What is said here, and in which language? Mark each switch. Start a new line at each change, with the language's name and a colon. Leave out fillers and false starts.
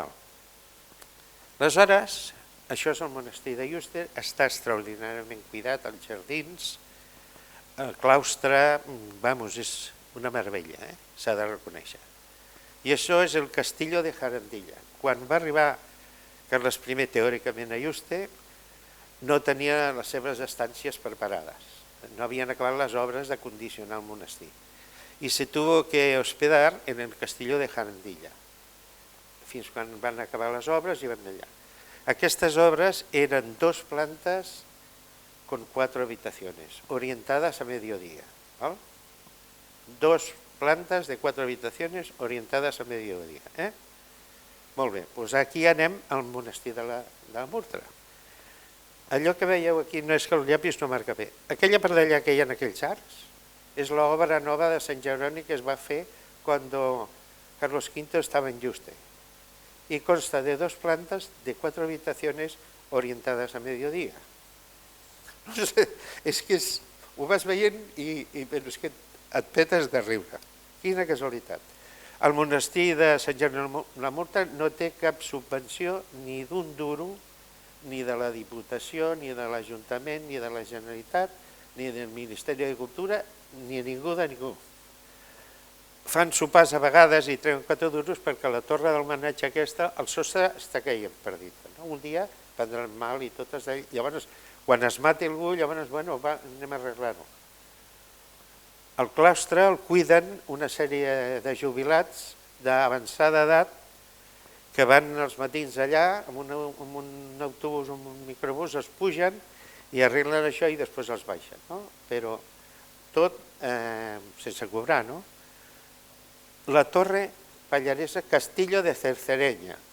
Catalan: Aleshores, això és el monestir de Yuste, està extraordinàriament cuidat, els jardins, el claustre, és una meravella, s'ha de reconèixer. I això és el Castillo de Jarandilla. Quan va arribar Carles I teòricament a Yuste, no tenia les seves estàncies preparades. No havien acabat les obres de condicionar el monestir.
Spanish: I se tuvo que hospedar en el Castillo de Jarandilla.
Catalan: Fins quan van acabar les obres i van allà. Aquestes obres eren 2 plantes
Spanish: con 4 habitaciones, orientadas a mediodía. 2 plantes de 4 habitaciones orientadas a mediodía.
Catalan: Molt bé, doncs aquí anem al monestir de la Murtra. Allò que veieu aquí no és que el llapis no marca bé. Aquella part d'allà que hi ha en aquells arcs és l'obra nova de Sant Jeroni que es va fer quan Carlos V estava en Yuste.
Spanish: Y consta de 2 plantas de 4 habitaciones orientadas a mediodía.
Catalan: No sé, és que ho vas veient i és que et petes de riure. Quina casualitat. El monestir de Sant Jeroni de la Murtra no té cap subvenció ni d'un duro, ni de la Diputació, ni de l'Ajuntament, ni de la Generalitat, ni del Ministeri de Cultura, ni ningú de ningú. fan sopars a vegades i treuen 4 duros perquè la torre del manatge aquesta, el sostre està caient perdit. Un dia prendran mal i tot és d'ell. Llavors, quan es mati algú, llavors, bueno, va, anem a arreglar-ho. El claustre el cuiden una sèrie de jubilats d'avançada edat que van als matins allà amb un autobús o un microbús, es pugen i arreglen això i després els baixen. Però tot sense cobrar. La torre pallaresa Castillo de Cercereña.